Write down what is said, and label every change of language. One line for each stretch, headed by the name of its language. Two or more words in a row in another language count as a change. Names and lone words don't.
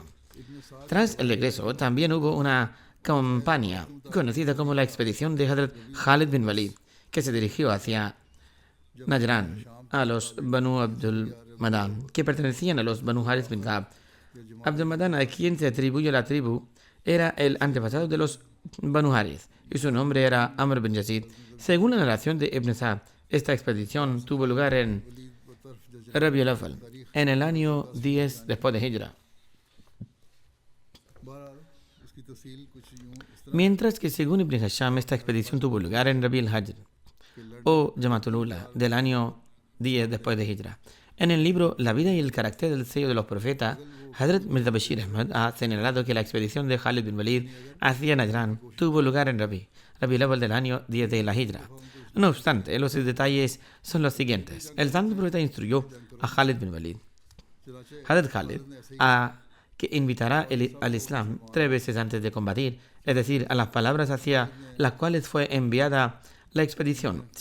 Spanish: Tras el regreso, también hubo una campaña conocida como la expedición de Hazrat Khalid bin Walid, que se dirigió hacia Najran, a los Banu Abdul Madan, que pertenecían a los Banu Haris bin Ka'b. Abdul Madan, a quien se atribuye la tribu, era el antepasado de los Banu Haris, y su nombre era Amr bin Yazid. Según la narración de Ibn Sa'd, esta expedición tuvo lugar en Rabi al-Awwal, en el año 10 después de Hijra.
Urdu: بہرحال اس کی تفصیل کچھ یوں اس طرح
Spanish: Mientras que según Ibn Hisham, esta expedición tuvo lugar en Rabi al-Hajr o Jamatul Ula del año 10 después de Hijra. En el libro La vida y el carácter del sello de los profetas, Hazrat Mirza Bashir Ahmad ha señalado que la expedición de Khalid bin Walid hacia Najran tuvo lugar en Rabi al-Awwal del año 10 de la Hijra. No obstante, los detalles son los siguientes. El santo profeta instruyó a Khalid bin Walid, Hazrat Khalid, a que invitará al Islam 3 veces antes de combatir, es decir, a las palabras hacia las cuales fue enviada la expedición.